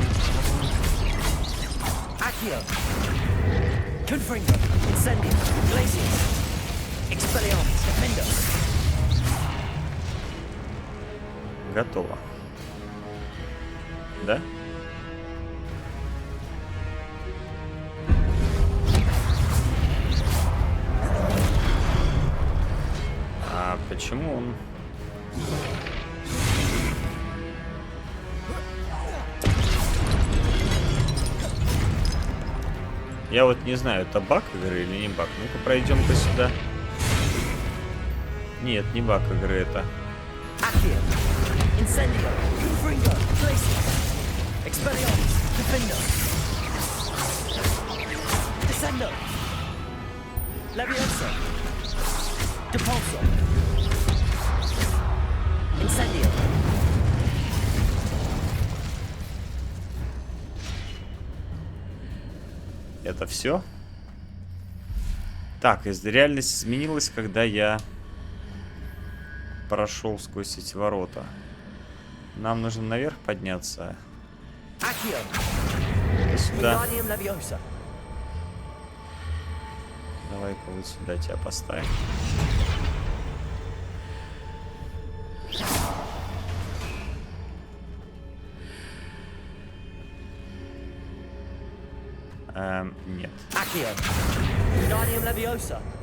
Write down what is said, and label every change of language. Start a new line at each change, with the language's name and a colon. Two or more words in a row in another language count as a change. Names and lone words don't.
Russian: Accio! Confringo! Incendio! Glacius! Expelliarmus! Defendo! Готово. Да? А почему он... Я вот не знаю, это баг игры или не баг. Ну-ка пройдем-ка сюда. Нет, не баг игры это. Accio! Incendio! Confringo! Glacius! Expelliarmus! Defendo! Descendo! Levioso! Depulso! Incendio! Это все? Так, реальность изменилась, когда я прошел сквозь эти ворота. Нам нужно наверх подняться. Accio! Сюда. Wingardium Leviosa! Давай-ка вот сюда тебя поставим. Нет. Accio! Wingardium Leviosa!